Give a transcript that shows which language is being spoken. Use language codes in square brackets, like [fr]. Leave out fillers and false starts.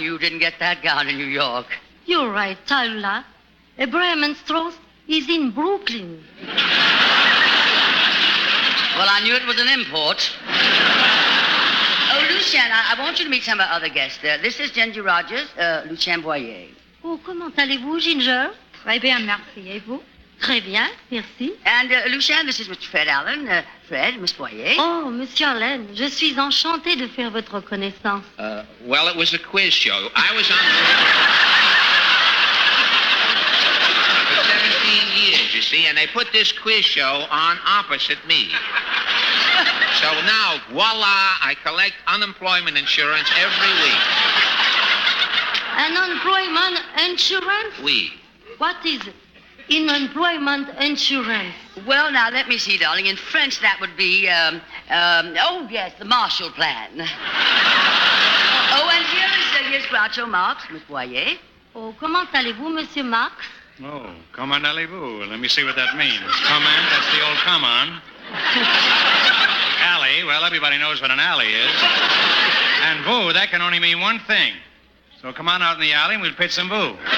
[en] You didn't get that gown in New York. You're right, Telola. Abraham and Strauss is in Brooklyn. Well, I knew it was an import. Oh, Lucien, I want you to meet some of our other guests. This is Ginger Rogers, Lucien Boyer. [fr] Oh, comment allez-vous, Ginger? Très bien, merci. Et vous? Très bien, merci. [en] And Lucien, this is Mr. Fred Allen. Fred, Miss Boyer. [fr] Oh, Monsieur Allen, je suis enchantée de faire votre connaissance. [en] Well, it was a quiz show. I was on for 17 years, you see, and they put this quiz show on opposite me. So now, voila, I collect unemployment insurance every week. Unemployment insurance? [fr] Oui. [en] What is unemployment insurance? Well, now, let me see, darling. In French, that would be, oh, yes, the Marshall Plan. Oh, and here's Groucho Marx, Miss Boyer. [fr] Oh, comment allez-vous, Monsieur Marx? Oh, comment allez-vous? [en] Let me see what that means. Comment, that's the old come on. Alley, well, everybody knows what an alley is. And boo, that can only mean one thing. So come on out in the alley and we'll pitch some boo.